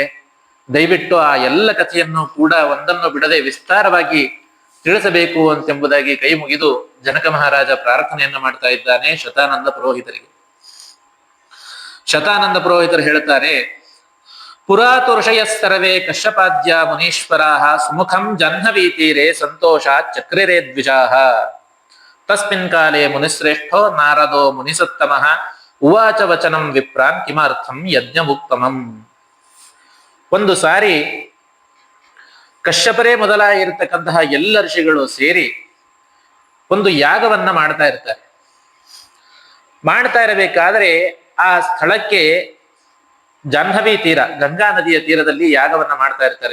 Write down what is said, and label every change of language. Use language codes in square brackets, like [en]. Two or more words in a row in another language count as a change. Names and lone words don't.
[kn] ದಯವಿಟ್ಟು ಆ ಎಲ್ಲ ಕಥೆಯನ್ನು ಕೂಡ ಒಂದನ್ನು ಬಿಡದೆ ವಿಸ್ತಾರವಾಗಿ ತಿಳಿಸಬೇಕು ಅಂತೆಂಬುದಾಗಿ ಕೈ ಮುಗಿದು ಜನಕ ಮಹಾರಾಜ ಪ್ರಾರ್ಥನೆಯನ್ನು ಮಾಡ್ತಾ ಇದ್ದಾನೆ ಶತಾನಂದ ಪುರೋಹಿತರಿಗೆ. ಶತಾನಂದ ಪುರೋಹಿತರು ಹೇಳ್ತಾರೆ, [sa] ಪುರಾತು ಋಷಯ ಸರ್ವೇ ಕಶ್ಯಪಾದ್ಯ ಮುನೀಶ್ವರಾಃ ಸುಮುಖಂ ಜಾಹ್ನವೀ ತೀರೆ ಸಂತೋಷಾತ್ ಚಕ್ರಿರೇ ದ್ವಿಜಾಃ ತಸ್ಮಿನ್ ಕಾಲೇ ಮುನಿಶ್ರೇಷ್ಠೋ ನಾರದೋ ಮುನಿಸತ್ತಮಃ ಉವಾಚ ವಚನಂ ವಿಪ್ರಾನ್ ಕಿಮರ್ಥಂ ಯಜ್ಞಮುಕ್ತಮಂ. [kn] ಒಂದು ಸಾರಿ ಕಶ್ಯಪರೇ ಮೊದಲಾಗಿರ್ತಕ್ಕಂತಹ ಎಲ್ಲ ಋಷಿಗಳು ಸೇರಿ ಒಂದು ಯಾಗವನ್ನ ಮಾಡ್ತಾ ಇರ್ತಾರೆ. ಮಾಡ್ತಾ ಇರಬೇಕಾದ್ರೆ ಆ ಸ್ಥಳಕ್ಕೆ ಜಾಹ್ನವಿ ತೀರ, ಗಂಗಾ ನದಿಯ ತೀರದಲ್ಲಿ ಯಾಗವನ್ನ ಮಾಡ್ತಾ ಇರ್ತಾರೆ.